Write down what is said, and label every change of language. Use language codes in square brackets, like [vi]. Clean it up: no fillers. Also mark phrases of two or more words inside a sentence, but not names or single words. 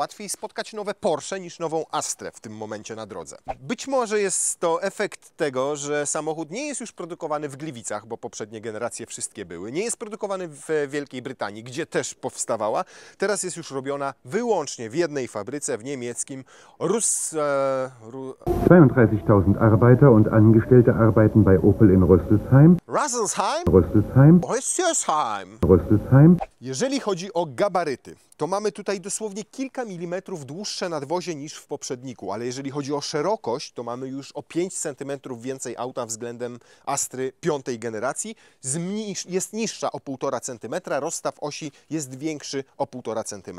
[pl] Łatwiej spotkać nowe Porsche niż nową Astrę w tym momencie na drodze. Być może jest to efekt tego, że samochód nie jest już produkowany w Gliwicach, bo poprzednie generacje wszystkie były. Nie jest produkowany w Wielkiej Brytanii, gdzie też powstawała. Teraz jest już robiona wyłącznie w jednej fabryce w niemieckim [de] 32.000 Arbeiter und Angestellte arbeiten bei Opel in Rüsselsheim. [pl] Rüsselsheim. Jeżeli chodzi o gabaryty, to mamy tutaj dosłownie kilka milimetrów dłuższe nadwozie niż w poprzedniku, ale jeżeli chodzi o szerokość, to mamy już o 5 cm więcej auta względem Astry piątej generacji. Jest niższa o 1,5 cm, rozstaw osi jest większy o 1,5 cm.